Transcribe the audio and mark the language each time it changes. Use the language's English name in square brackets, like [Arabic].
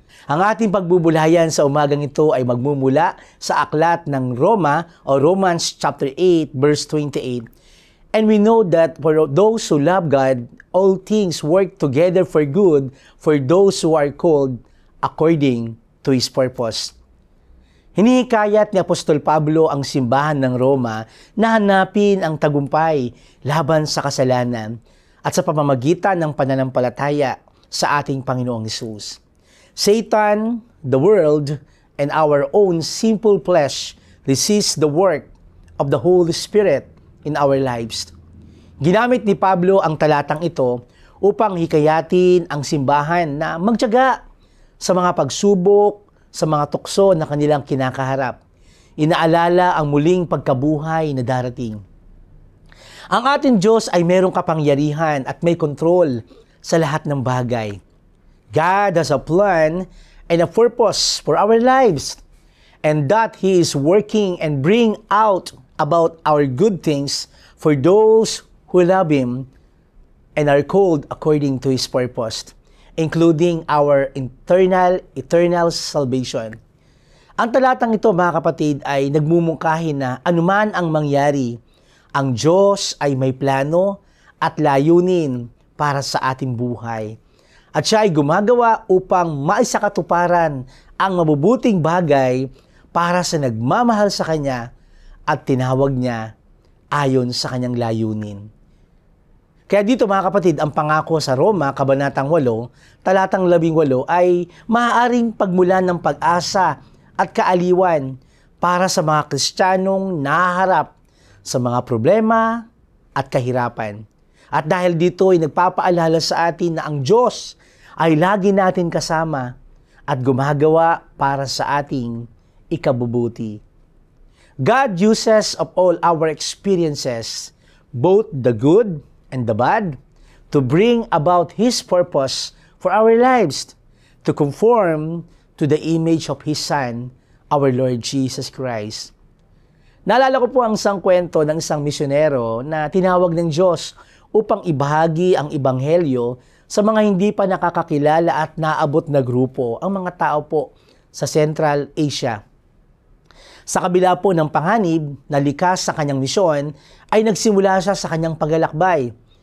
[Filipino] Ang ating pagbubulayan sa umagang ito ay magmumula sa aklat ng Roma o Romans chapter 8 verse 28. [English] And we know that for those who love God, all things work together for good for those who are called according to His purpose. [Filipino] Hinihikayat ni Apostol Pablo ang simbahan ng Roma na hanapin ang tagumpay laban sa kasalanan at sa pamamagitan ng pananampalataya sa ating Panginoong Hesus. [English] Satan, the world, and our own simple flesh resist the work of the Holy Spirit in our lives. [Filipino] Ginamit ni Pablo ang talatang ito upang hikayatin ang simbahan na magtiyaga sa mga pagsubok, sa mga tukso na kanilang kinakaharap. Inaalala ang muling pagkabuhay na darating. Ang ating Diyos ay mayroong kapangyarihan at may kontrol sa lahat ng bagay. [English] God has a plan and a purpose for our lives, and that He is working and bring out about our good things for those who love Him and are called according to His purpose, including our eternal salvation. [Filipino] Ang talatang ito, mga kapatid, ay nagmumungkahi na anuman ang mangyari, ang Diyos ay may plano at layunin para sa ating buhay. At siya ay gumagawa upang maisakatuparan ang mabubuting bagay para sa nagmamahal sa Kanya at tinawag niya ayon sa Kanyang layunin. Kaya dito, mga kapatid, ang pangako sa Roma, Kabanatang 8, talatang 18 ay maaaring pagmulan ng pag-asa at kaaliwan para sa mga Kristiyanong nahaharap sa mga problema at kahirapan. At dahil dito ay nagpapaalala sa atin na ang Diyos ay lagi natin kasama at gumagawa para sa ating ikabubuti. [English] God uses of all our experiences, both the good and the bad, to bring about His purpose for our lives, to conform to the image of His Son, our Lord Jesus Christ. [Filipino] Naalala ko po ang isang kwento ng isang misyonero na tinawag ng Diyos upang ibahagi ang ebanghelyo sa mga hindi pa nakakakilala at naabot na grupo, ang mga tao po sa Central Asia. Sa kabila po ng panganib na likas sa kanyang misyon, ay nagsimula siya sa kanyang paglalakbay.